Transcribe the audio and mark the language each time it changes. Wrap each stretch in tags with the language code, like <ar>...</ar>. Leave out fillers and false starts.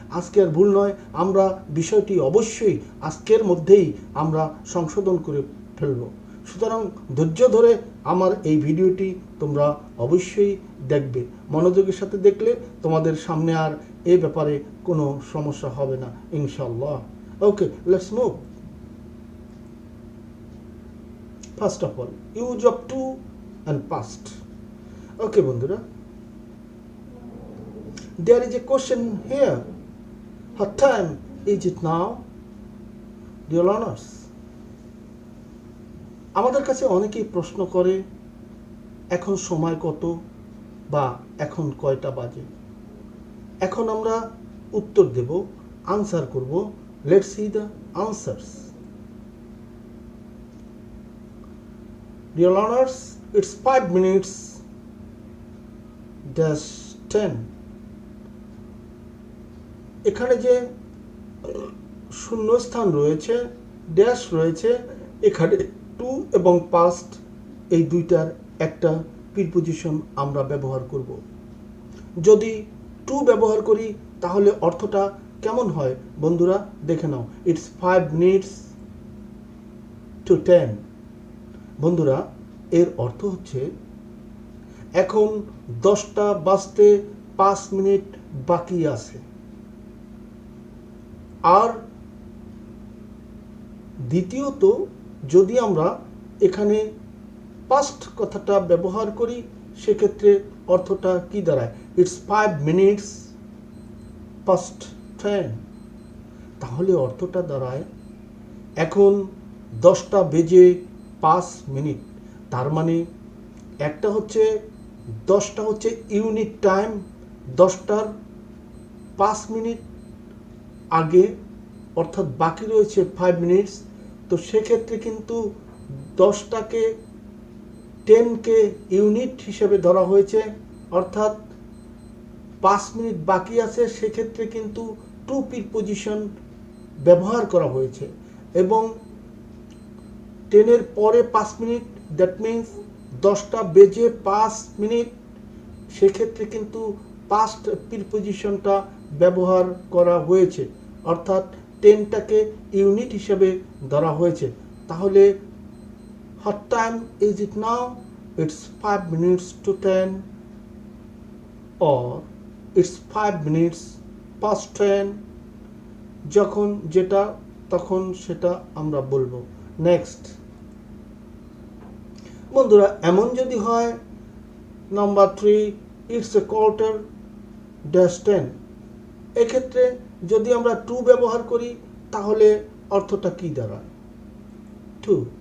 <bn>আজকে আর ভুল নয়, আমরা বিষয়টি অবশ্যই আজকের মধ্যেই আমরা সংশোধন করে ফেলব। সুতরাং ধৈর্য ধরে আমার এই ভিডিওটি তোমরা অবশ্যই দেখবে। মনোযোগের সাথে দেখলে তোমাদের সামনে আর এ ব্যাপারে কোনো সমস্যা হবে না ইনশাআল্লাহ।</bn> <en>Okay, let's move. First of all, use of to and past. Okay, বন্ধুরা, there is a question here. What time is it now? Dear learners,</en> <bn>আমাদের কাছে অনেকেই প্রশ্ন করে এখন সময় কত বা এখন কয়টা বাজে। এখন আমরা উত্তর দেব, আনসার করব।</bn> <en>Let's see the answers. Dear learners, it's 5 minutes dash 10.</en> <bn>এখানে যে শূন্যস্থান রয়েছে, ড্যাশ রয়েছে, এখানে টু এবং পাস্ট এই দুইটার একটা প্রিপোজিশন আমরা ব্যবহার করব। যদি টু ব্যবহার করি তাহলে অর্থটা কেমন হয় বন্ধুরা দেখে নাও।</bn> <en>It's 5 minutes to 10.</en> <bn>বন্ধুরা, এর অর্থ হচ্ছে এখন 10টা বাজতে 5 মিনিট বাকি আছে। আর দ্বিতীয়ত, যদি আমরা এখানে পাস্ট কথাটা ব্যবহার করি সেক্ষেত্রে অর্থটা কি দাঁড়ায়?</bn> <en>It's 5 minutes past 10.</en> <bn>তাহলে অর্থটা দাঁড়ায় এখন 10টা বেজে 5 মিনিট। তার মানে একটা হচ্ছে 10টা হচ্ছে ইউনিট টাইম, 10টার 5 মিনিট আগে, অর্থাৎ বাকি রয়েছে 5 মিনিটস। তো সেক্ষেত্রে কিন্তু 10টাকে 10কে ইউনিট হিসেবে ধরা হয়েছে, অর্থাৎ 5 মিনিট বাকি আছে। সেক্ষেত্রে কিন্তু টু প্রিপোজিশন ব্যবহার করা হয়েছে এবং 10-এর পরে 5 মিনিট,</bn> <en>that means</en> <bn>10টা বেজে 5 মিনিট। সেক্ষেত্রে কিন্তু পাস্ট প্রিপোজিশনটা ব্যবহার করা হয়েছে, অর্থাৎ 10টাকে ইউনিট হিসেবে ধরা হয়েছে।</bn> <en>তাহলে what time is it now? It's 5 minutes to 10, or it's 5 minutes past 10.</en> <bn>যখন যেটা তখন সেটা আমরা বলবো। নেক্সট বন্ধুরা, এমন যদি হয় number 3</bn> <en>it's a quarter dash 10,</en> <bn>এক্ষেত্রে যদি আমরা টু ব্যবহার করি তাহলে অর্থটা কি দাঁড়ায়? টু।</bn>